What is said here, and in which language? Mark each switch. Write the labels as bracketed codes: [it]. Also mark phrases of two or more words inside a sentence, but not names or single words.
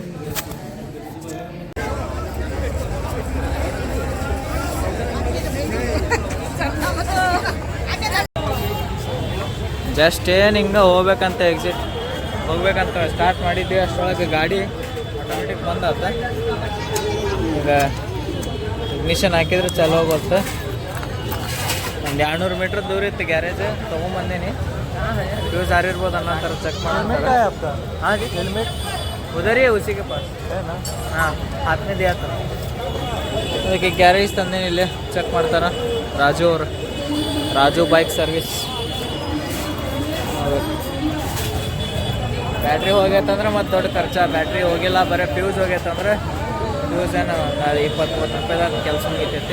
[kn] ಜಸ್ಟ್ ಏನು ಹಿಂಗೆ ಹೋಗ್ಬೇಕಂತ ಸ್ಟಾರ್ಟ್ ಮಾಡಿದ್ವಿ, ಅಷ್ಟರೊಳಗೆ ಗಾಡಿ ಆಟೋಮೆಟಿಕ್ ಬಂದಾತ. ಈಗ ಇಗ್ನಿಷನ್ ಹಾಕಿದ್ರೆ ಚಲೋ ಹೋಗುತ್ತೆ. ಒಂದು 200 ಮೀಟ್ರ್ ದೂರ ಇತ್ತು ಗ್ಯಾರೇಜ್, ತೊಗೊಂಬಂದೀನಿ. ಫ್ಯೂಸ್ ಹಾರಿರ್ಬೋದು ಅನ್ನೋ ಥರ ಚೆಕ್ ಮಾಡ್ತಾರೆ. [hi] ಹಾಂ जी हेलमेट उधर ही है उसी के पास है ना. हाँ हाथ में दिया था. [kn] ಅದಕ್ಕೆ ಗ್ಯಾರೇಜ್ ತಂದೇನಿ, ಇಲ್ಲೇ ಚೆಕ್ ಮಾಡ್ತಾರೆ ರಾಜು ಅವರು. ರಾಜು ಬೈಕ್ ಸರ್ವಿಸ್. ಬ್ಯಾಟ್ರಿ ಹೋಗೈತಂದ್ರೆ ಮತ್ತು ದೊಡ್ಡ ಖರ್ಚ. ಬ್ಯಾಟ್ರಿ ಹೋಗಿಲ್ಲ, ಬರೀ ಫ್ಯೂಸ್ ಹೋಗೈತಂದ್ರೆ ಫ್ಯೂಸ್ ಏನು 20-30 ರೂಪಾಯಿದಾಗ ಕೆಲಸ ಮುಗಿತೈತಿ.